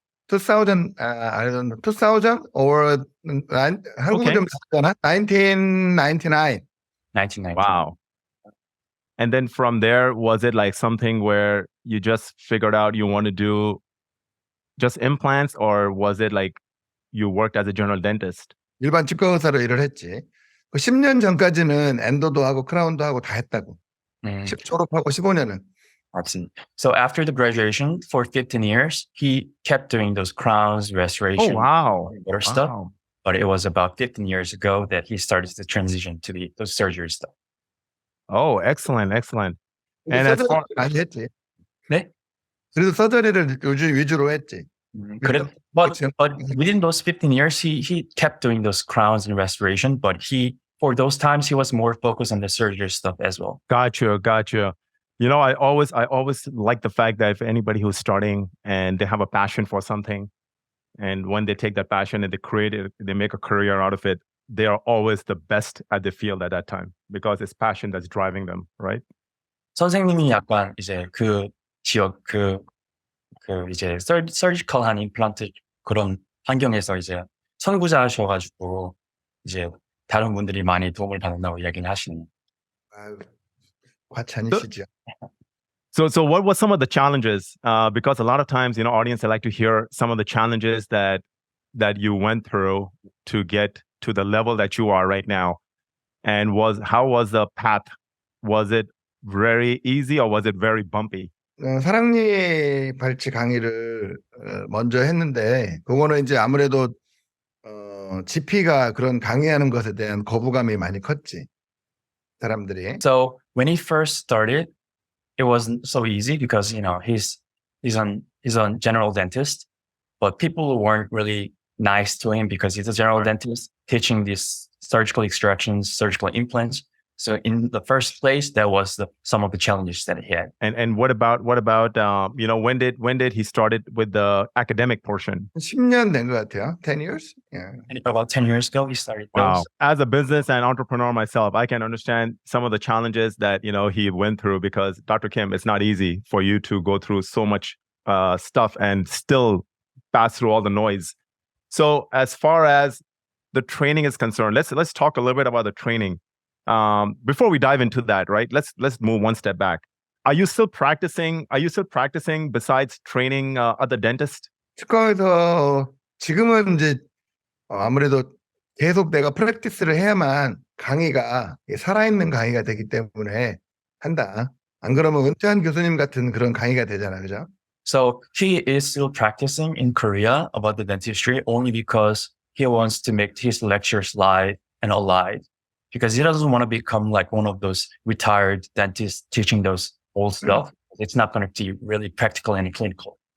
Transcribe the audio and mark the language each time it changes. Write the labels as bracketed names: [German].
[English] 2000, I don't know, 2000 or [Korean] 한국은 좀 작잖아. [English] 1999. 1990. Wow. And then from there, was it something where you just figured out you want to do just implants, or was it you worked as a general dentist? [Korean] 일반 치과 의사로 일을 했지. 10년 전까지는 엔도도 하고 크라운도 하고 다 했다고. 졸업하고 15년은. [English] So after the graduation, for 15 years, he kept doing those crowns, restoration, stuff. But it was about 15 years ago that he started to transition to those surgery stuff. Oh, excellent. And as far [Korean] 많이 했지. 네? 그래도 서저리를 요즘 위주로 했지. [English] But within those 15 years, he kept doing those crowns and restoration, but for those times, he was more focused on the surgery stuff as well. Gotcha. You know, I always like the fact that if anybody who's starting and they have a passion for something, and when they take that passion and they create it, they make a career out of it, they are always the best at the field at that time because it's passion that's driving them, right? [Korean] 선생님이 약간 이제 그 지역 이제 서지컬한 임플란트 그런 환경에서 이제 선구자셔가지고 이제 다른 분들이 많이 도움을 받는다고 이야기를 하시네요. 과찬이시죠. [English] So what were some of the challenges? Because a lot of times, audience, they like to hear some of the challenges that you went through to get to the level that you are right now. And how was the path? Was it very easy or was it very bumpy? [Korean] 사랑니 발치 강의를 먼저 했는데 그거는 이제 아무래도 GP가 그런 강의하는 것에 대한 거부감이 많이 컸지 사람들이. [English] So when he first started, it wasn't so easy because he's a general dentist, but people weren't really nice to him because he's a general dentist teaching these surgical extractions, surgical implants. So in the first place, that was some of the challenges that he had. And what about when did he started with the academic portion? [Korean] 10년 된 것 같아요. [English] 10 years? Yeah. And about 10 years ago, he started. Wow. As a business and entrepreneur myself, I can understand some of the challenges that he went through because Dr. Kim, it's not easy for you to go through so much stuff and still pass through all the noise. So as far as the training is concerned, let's talk a little bit about the training. Before we dive into that, right? Let's move one step back. Are you still practicing? Are you still practicing besides training other dentists? [Korean] 치과에서 지금은 이제 아무래도 계속 내가 프랙티스를 해야만 강의가 살아있는 강의가 되기 때문에 한다. 안 그러면 은퇴한 교수님 같은 그런 강의가 되잖아, 그죠? [English] So he is still practicing in Korea about the dentistry only because he wants to make his lectures live and alive. Because he doesn't want to become like one of those retired dentists teaching those old stuff. It's not going to be really practical and clinical.